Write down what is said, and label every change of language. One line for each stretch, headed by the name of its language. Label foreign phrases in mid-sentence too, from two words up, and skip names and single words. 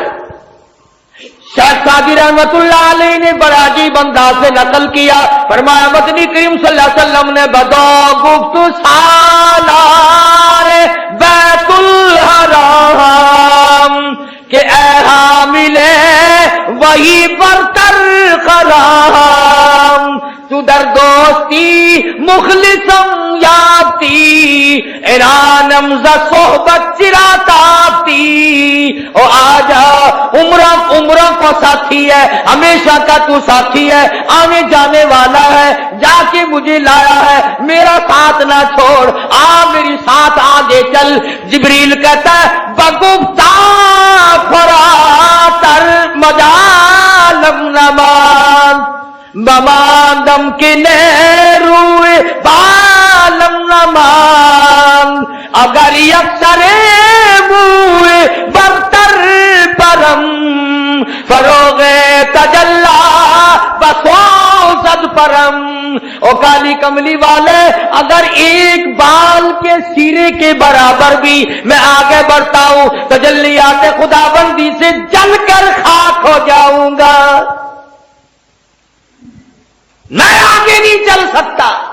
Urdu: شیخ سعدی
Arabic: رحمت اللہ علیہ
Urdu: نے بڑا عجیب انداز سے نقل کیا، فرمایا مدنی کریم
Arabic: صلی اللہ علیہ وسلم
Persian: نے بدو گفت سالار بیت الحرام کہ اے حامل وہی برتر خرام، تو در دوستی مخلصم یابتی، ارانم ز صحبت چرا تابتی۔
Urdu: او آجا عمرہ کو ساتھی ہے، ہمیشہ کا تو ساتھی ہے، آنے جانے والا ہے، جا کے مجھے لایا ہے، میرا ساتھ نہ چھوڑ، میری ساتھ آگے چل۔ جبریل کہتا ہے
Persian: بگفتا فراتر مجالم نمان بماندم کے روئے بالم نمان، اگر یکسر موئے برتر پرم فروغ تجلا بسوزد پرم۔
Urdu: او کالی کملی والے، اگر ایک بال کے سیرے کے برابر بھی میں آگے بڑھتا ہوں، تجلیات خداوندی سے جل کر خاک ہو جاؤں گا، میں آگے نہیں چل سکتا۔